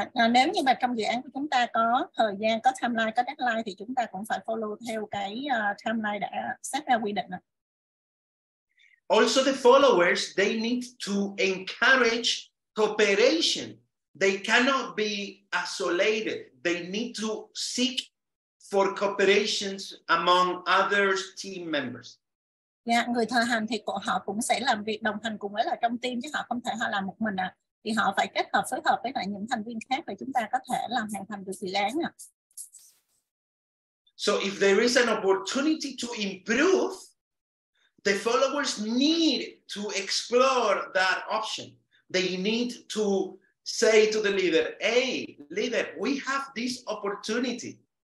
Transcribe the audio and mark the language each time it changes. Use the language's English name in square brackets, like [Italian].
[Vietnamese] Nếu như mà trong dự án của chúng ta có thời gian, có timeline, có deadline thì chúng ta cũng phải follow theo cái timeline đã set ra quy định. [English] Also, the followers, they need to encourage cooperation. They cannot be isolated. They need to seek for cooperations among other team members. [Vietnamese] Người thợ hành thì họ cũng sẽ làm việc đồng hành cùng với là trong team, chứ họ không thể họ làm một mình thì họ phải kết hợp, phối hợp với lại những thành viên khác để chúng ta có thể làm hoàn thành được dự án. [English] So if there is an opportunity to improve, the followers need to explore that option. They need to say to the leader, hey, leader, we have this opportunity.